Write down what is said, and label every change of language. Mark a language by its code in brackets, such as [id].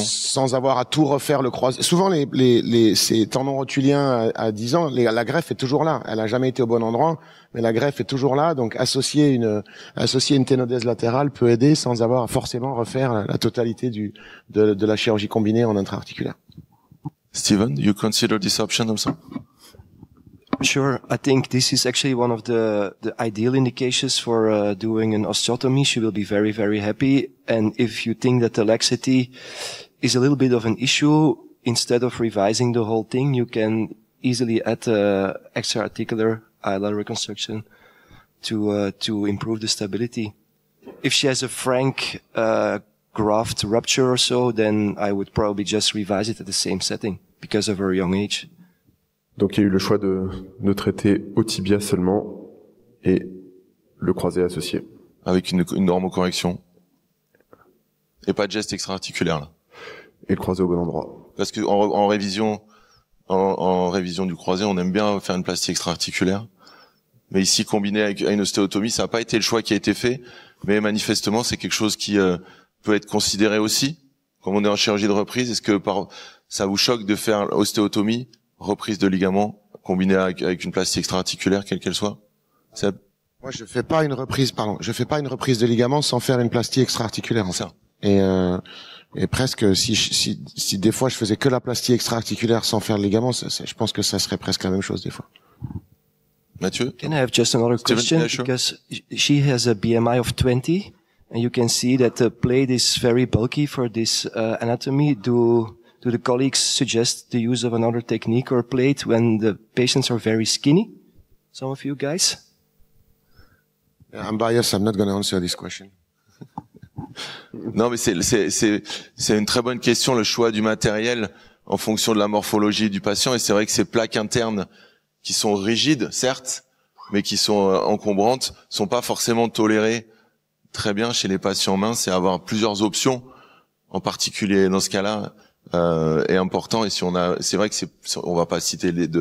[fr] Sans avoir à tout refaire le croisé. Souvent ces tendons rotuliens à 10 ans, la greffe est toujours là. Elle a jamais été au bon endroit, mais la greffe est toujours là. Donc associer une ténodèse latérale peut aider sans avoir à forcément refaire la totalité de la chirurgie combinée en intra-articulaire. [en] Steven, you consider this option also? Sure. I think this is actually one of the ideal indications for doing an osteotomy. She will be very, very happy. And if you think that the laxity is a little bit of an issue, instead of revising the whole thing, you can easily add extra-articular ILR reconstruction to improve the stability. If she has a frank graft rupture or so, then I would probably just revise it at the same setting because of her young age. [fr] Donc il y a eu le choix de traiter au tibia seulement et le croisé associé. Avec une normocorrection. Et pas de geste extra-articulaire là. Et le croisé au bon endroit. Parce que en révision du croisé, on aime bien faire une plastie extra-articulaire. Mais ici, combiné avec une ostéotomie, ça n'a pas été le choix qui a été fait. Mais manifestement, c'est quelque chose qui peut être considéré aussi. Comme on est en chirurgie de reprise, est-ce que ça vous choque de faire ostéotomie, reprise de ligament, combinée avec une plastie extra-articulaire, quelle qu'elle soit? Moi, je fais pas une reprise de ligament sans faire une plastie extra-articulaire, en fait. Et presque, si des fois je faisais que la plastie extra-articulaire sans faire le ligament, je pense que ça serait presque la même chose des fois. Mathieu? [en] Can I have just another question? Yeah, sure. Because she has a BMI of 20, and you can see that the plate is very bulky for this anatomy. Do the colleagues suggest the use of another technique or plate when the patients are very skinny? Some of you guys? I'm biased, I'm not going to answer this question. [fr] Non, mais c'est une très bonne question, le choix du matériel en fonction de la morphologie du patient. Et c'est vrai que ces plaques internes qui sont rigides, certes, mais qui sont encombrantes, sont pas forcément tolérées très bien chez les patients minces. Et avoir plusieurs options, en particulier dans ce cas-là, est important. Et si c'est vrai que on va pas citer